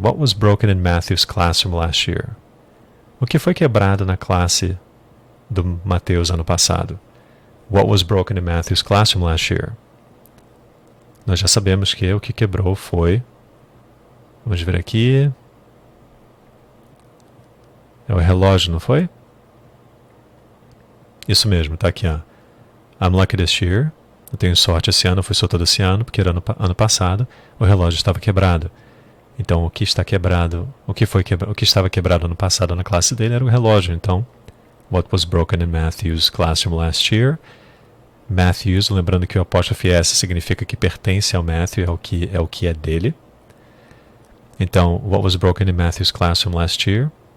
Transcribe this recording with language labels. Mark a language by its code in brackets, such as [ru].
[en] What was broken in Matthew's classroom last year? [pt] O que foi quebrado na classe do Mateus ano passado? [en] What was broken in Matthew's classroom last year? [pt] Nós já sabemos que o que quebrou foi... Vamos ver aqui... É o relógio, não foi? Isso mesmo, tá aqui, ó. [en] I'm lucky this year. [pt] Eu tenho sorte esse ano, fui sortudo esse ano, porque era ano passado, o relógio estava quebrado. Então, o que está quebrado, o que estava quebrado ano passado na classe dele era o relógio. [en] Então, what was broken in Matthew's classroom last year? [pt] Matthew's, lembrando que o apóstrofe S significa que pertence ao Matthew, é o que é dele. [en] Então, what was broken in Matthew's classroom last year?